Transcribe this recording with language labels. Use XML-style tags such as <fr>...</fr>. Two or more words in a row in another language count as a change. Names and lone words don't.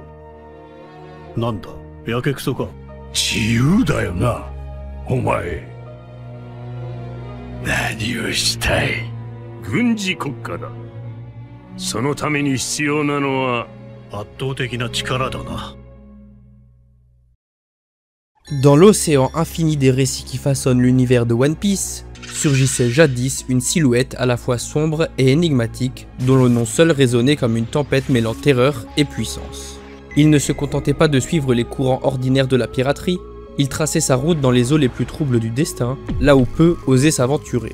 <ja>なんだ、やけくそか。自由だよな、お前。何をしたい？軍事国家だ。そのために必要なのは圧倒的な力だな。</ja> <fr>Dans l'océan infini des récits qui façonnent l'univers de One Piece, surgissait jadis une silhouette à la fois sombre et énigmatique, dont le nom seul résonnait comme une tempête mêlant terreur et puissance. Il ne se contentait pas de suivre les courants ordinaires de la piraterie, il traçait sa route dans les eaux les plus troubles du destin, là où peu osaient s'aventurer.</fr>